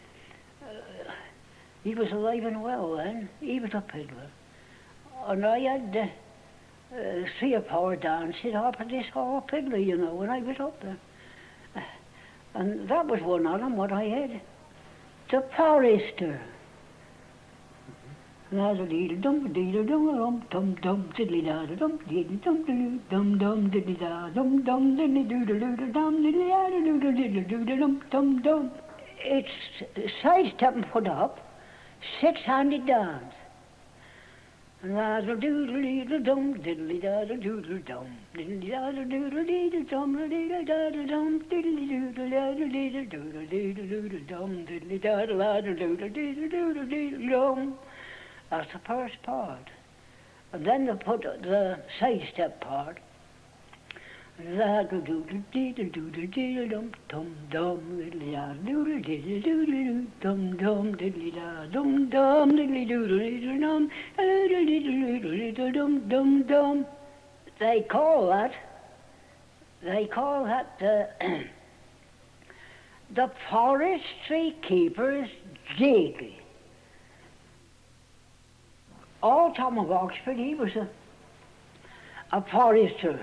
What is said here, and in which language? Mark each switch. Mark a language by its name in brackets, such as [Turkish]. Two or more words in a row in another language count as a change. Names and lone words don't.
[English] He was alive and well then. He was a fiddler. And I had 3 or 4 dances off of this old fiddler, you know, when I was up there. And that was one of them, what I had. The Forester. La diddly dum diddly dum dum dum diddly da dum diddly dum dum dum diddly da dum dum diddly doodle doodle dum diddly da doodle diddle doodle dum dum dum. It's side step and put up, 6-handed dance. La doodle doodle dum diddly da doodle dum diddly da doodle diddle dum diddly da dum diddly doodle da diddle doodle diddle doodle dum diddly da doodle diddle doodle diddle dum. That's the first part. And then they put the side step part. La doodle diddle doodle diddle dum dum dum diddly da doodle diddle doodle dum dum diddly da dum dum diddly doodle diddle dum diddle diddle diddle dum dum dum. They call that the forestry keeper's jig. Old Tom of Oxford, he was a forester.